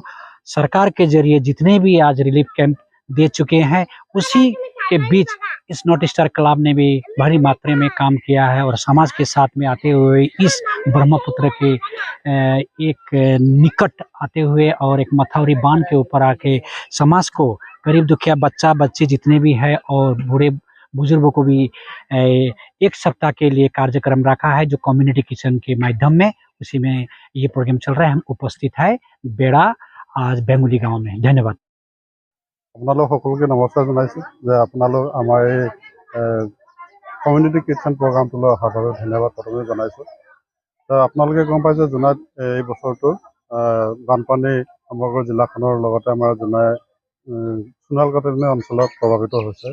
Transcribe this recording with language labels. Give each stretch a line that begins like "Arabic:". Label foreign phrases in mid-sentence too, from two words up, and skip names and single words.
Hindi: सरकार के जरिए जितने भी आज
English: relief camp
Hindi: दे चुके हैं उसी के बीच इस नॉर्थ स्टार क्लब ने भी भारी मात्रा में काम किया है और समाज के साथ में आते हुए इस ब्रह्मपुत्र के एक निकट आते हुए और एक मथौरी बांध के ऊपर आके समाज को गरीब दुखिया बच्चा बच्ची जितने भी है और बूढ़े बुजुर्गों को भी एक सप्ताह के लिए कार्यक्रम रखा है जो
English: community kitchen
Hindi: के माध्यम में उसी में ये प्रोग्राम चल रहा है। हम उपस्थित है बेड़ा आज बेंगुली गाँव में। धन्यवाद।
Assamese: আপোনালোক সকলোকে নমস্কাৰ জনাইছোঁ যে আপোনালোক আমাৰ এই
English: community kitchen
Assamese: প্ৰগ্ৰামটোলৈ অহাৰ বাবে ধন্যবাদ প্ৰথমে জনাইছোঁ। আপোনালোকে গম পাইছে জোনাইত এই বছৰটো বানপানী সমগ্ৰ জিলাখনৰ লগতে আমাৰ জোনাই সোণালকাটনি অঞ্চলত প্ৰভাৱিত হৈছে।